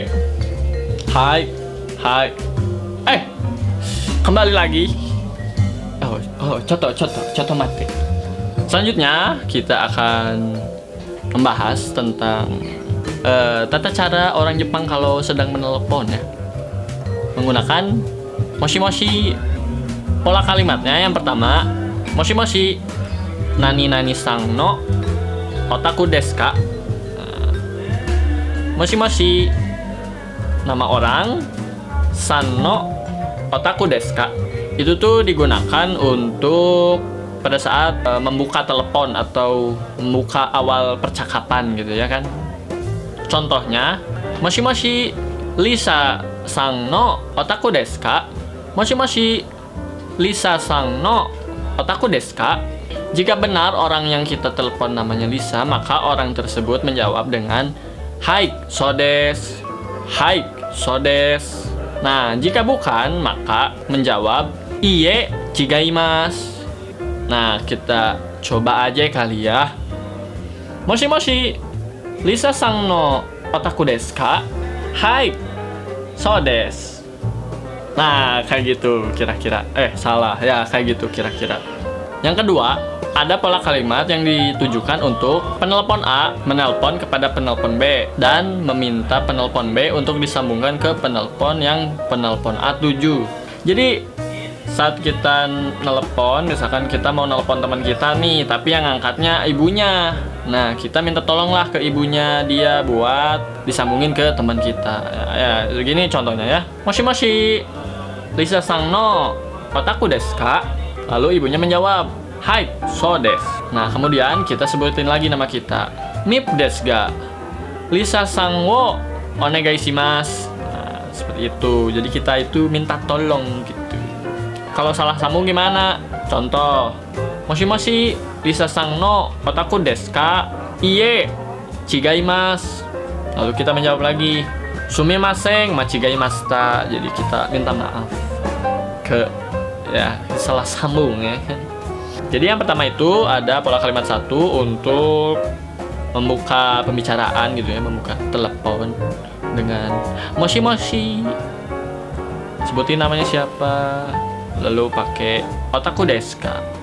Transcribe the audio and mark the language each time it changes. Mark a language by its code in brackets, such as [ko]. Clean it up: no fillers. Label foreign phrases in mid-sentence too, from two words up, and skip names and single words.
[id] Hai. Kembali lagi. [ja] ちょっと待って. [id] Selanjutnya kita akan membahas tentang tata cara orang Jepang kalau sedang menelepon ya. Menggunakan moshi. Pola kalimatnya yang pertama [ja] もしもし. 何々さんのお宅ですか? もしもし. [id] Nama orang. [ja] さんのお宅ですか? [id] Itu tuh digunakan untuk pada saat membuka telepon atau membuka awal percakapan gitu ya kan. Contohnya, [ja] もしもし Lisaさんのお宅ですか? もしもし Lisaさんのお宅ですか? [id] Jika benar orang yang kita telepon namanya Lisa, maka orang tersebut menjawab dengan hai, [ja] そうです. はい、そうです. [id] Nah, jika bukan, maka menjawab [ja] いいえ、違います. [id] Nah, kita coba aja kali ya. [ja] もしもし、Lisaさんのお宅ですか? はい、そうです. [id] Nah, kayak gitu kira-kira. Salah ya, kayak gitu kira-kira. Yang kedua, ada pola kalimat yang ditujukan untuk penelpon A menelpon kepada penelpon B dan meminta penelpon B untuk disambungkan ke penelpon yang penelpon A tuju. Jadi saat kita nelpon, misalkan kita mau nelpon teman kita nih, tapi yang ngangkatnya ibunya. Nah, kita minta tolonglah ke ibunya dia buat disambungin ke teman kita. Ya, begini contohnya ya. [ja] もしもし、Lisaさんのお宅ですか? [id] Lalu ibunya menjawab, [ja] はい、そうです. [id] Nah, kemudian kita sebutin lagi nama kita. [ja] Mip desu ga? Lisaさんをお願いします. [id] Nah, seperti itu. Jadi kita itu minta tolong gitu. Kalau salah sambung gimana? Contoh, [ja] もしもし、Lisaさんのお宅ですか? いいえ、違います. [id] Lalu kita menjawab lagi, [ja] すみません、間違えました. [id] Jadi kita minta maaf ke salah sambung ya kan. Jadi yang pertama itu ada pola kalimat satu untuk membuka pembicaraan gitu ya, membuka telepon dengan [ja] もしもし, [id] sebutin namanya siapa, lalu pakai [ja] お宅ですか?